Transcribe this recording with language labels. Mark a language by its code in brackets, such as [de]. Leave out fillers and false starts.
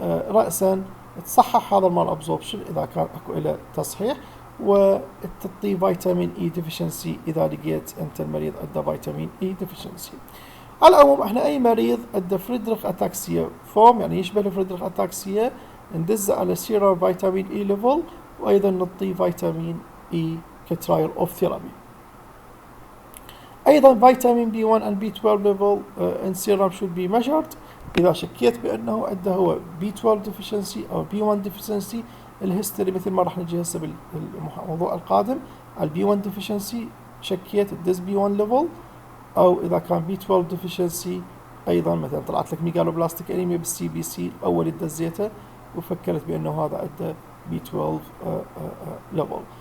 [ar] فرأسا تصحح هذا المال absorption إذا كان أكو إلى تصحيح، وتعطي فيتامين اي ديفيشنسي اذا لقيت انت المريض عنده فيتامين اي ديفيشنسي. على العموم احنا اي مريض عنده فريدريخ اتاكسيا فورم يعني يشبه الفريدريخ اتاكسيا ندز على سيرم فيتامين اي ليفل، وايضا نعطي فيتامين اي كترايل اوف ثيرابي. ايضا فيتامين بي [en] 1 and B12 level in serum should be measured. [ar] اذا شكيت بانه عنده هو B12 deficiency او B1 deficiency، الهيستوري مثل ما راح نجي هسه بالموضوع القادم على البي 1 ديفيشنسي، شكيت الدز بي 1 ليفل، او اذا كان بي 12 ديفيشنسي ايضا مثلا طلعت لك ميجالوبلاستيك انيميا بالسي بي سي الاول دزيته وفكرت بانه هذا عنده بي 12 ليفل.